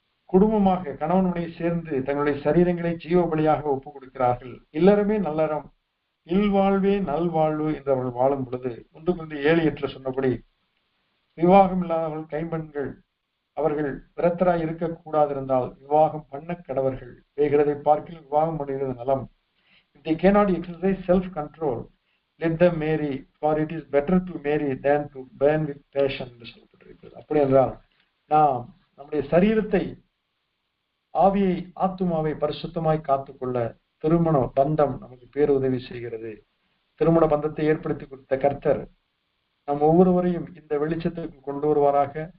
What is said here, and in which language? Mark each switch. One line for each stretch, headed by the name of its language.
Tamil: குடும்பமாக கணவன் மனைவி சேர்ந்து தங்களுடைய சரீரங்களை ஜீவ பலியாக ஒப்புக் கொடுக்கிறார்கள். இல்லறமே நல்லறம், இல்வாழ்வே நல்வாழ்வு என்று அவர்கள் வாழும் பொழுது 1 Corinthians 7:8 சொன்னபடி விவாகம் இல்லாதவர்கள் கைம்பெண்கள் அவர்கள் விரத்தராய் இருக்கக்கூடாதிருந்தால் விவாகம் பண்ண கடவர்கள். வேகிறதை பார்க்கில் விவாகம் பண்ணுகிறது நலம்.
English: If they cannot exercise self-control, let them marry, for it is better to marry than to burn with passion
Tamil: என்று சொல்லப்பட்டிருக்கிறது. அப்படி என்றால் நாம் நம்முடைய சரீரத்தை, ஆவியை, ஆத்துமாவை பரிசுத்தமாய் காத்துக்கொள்ள திருமண பந்தம் நமக்கு பேருதவி செய்கிறது. திருமண பந்தத்தை ஏற்படுத்தி கொடுத்த கர்த்தர் நம் ஒவ்வொருவரையும் இந்த வெளிச்சத்துக்கு கொண்டு வருவாராக.